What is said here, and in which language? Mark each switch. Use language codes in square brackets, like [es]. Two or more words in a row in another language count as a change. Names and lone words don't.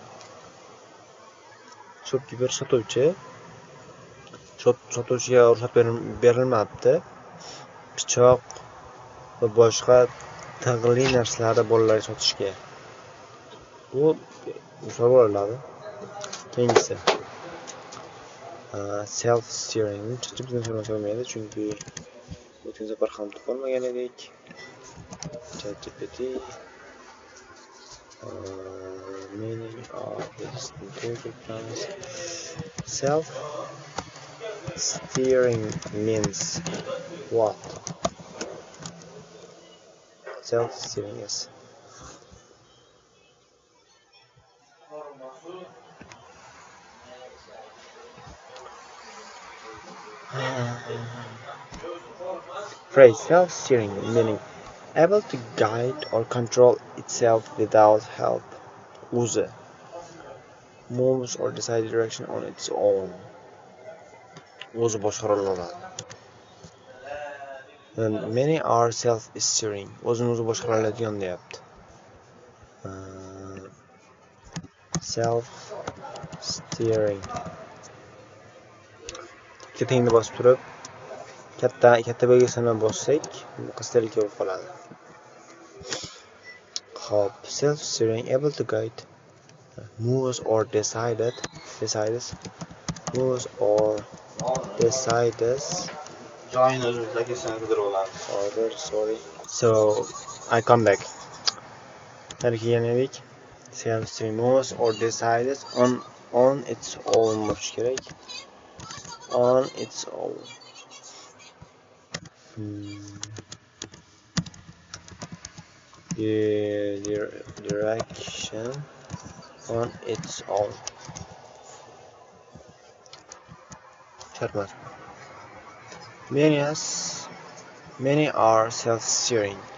[uz] Shopkeeper sotuvchi. Sotuvchiga ruxsat berilmabdi. Pichoq va boshqa tig'li narsalarni bolalarga sotishga. Bu misol bo'ladimi? Keyingisi. [en] Self steering. [uz] Bizga tushunmaydi chunki o'tgan safar ham topolmagan edik. [en] ChatGPT meaning of this programs. Self steering means what? Self steering is phrase self-steering meaning able to guide or control itself without help. O'zi moves or decide direction on its own. [uz] O'zi boshqara oladi. [en] And many are self-steering. [uz] O'zini o'zi boshqara oladigan deyapti. [en] Self-steering. [uz] Kettingni bosib turib katta belgisini bossak, qisqacha bo'lib qoladi. Hop, [en] self-steering able to guide moves or decides sorry. So I come back. Self-steering moves or decides on its own [uz] bo'lishi kerak. [en] On its own. Direction on its own. Many are self-steering.